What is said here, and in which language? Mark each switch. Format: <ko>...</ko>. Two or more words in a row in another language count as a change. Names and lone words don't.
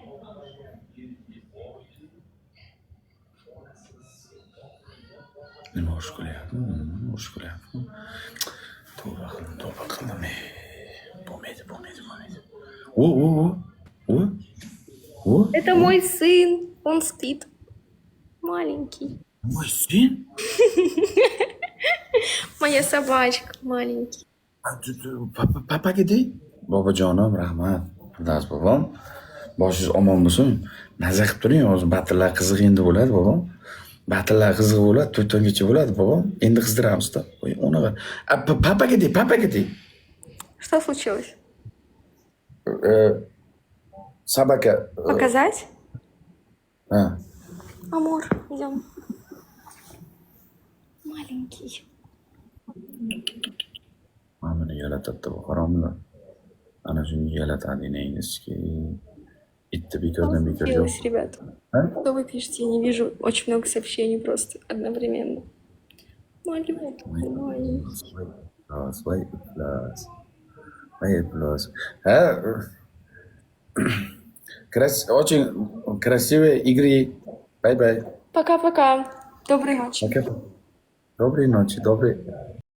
<uz>Nima xush kulyapti? Xush kulyapti. Tavba qildim. Bo'lmaydi. O.</uz> <ru>Это мой сын. Он спит. Маленький. Mой сын? Моя собачка маленький.</ru> <uz>Papaga de. Bobojonim, rahmat. Xullas bobom. Boshingiz omon bo'lsin. Maza qilib turing, hozir batillar qiziq endi bo'ladi bobom. Batillar qiziq bo'ladi, 4 bo'ladi bobom. Endi qizdiramiz-da. Voy, unaqa. Papaga de.</uz> <ru>Что случилось? Собака. Показать?</ru> <uz>Ha.</uz> <ru>Амур, идем. Маленький.</ru> <uz>Mana yalatadi bu haromlar. Ana shuni yalatadi neyniski. Itni bekordan bekor yo'q.</uz> <ru>Случилось, ребята? Что вы пишете? Я не вижу очень много сообщений просто одновременно. Маленький.</ru> <uz>Voy iflos. Ha,</uz> <ru>Очень красивые игры. Бай-бай. Пока-пока. Доброй ночи. Пока. Доброй ночи, доброй.</ru>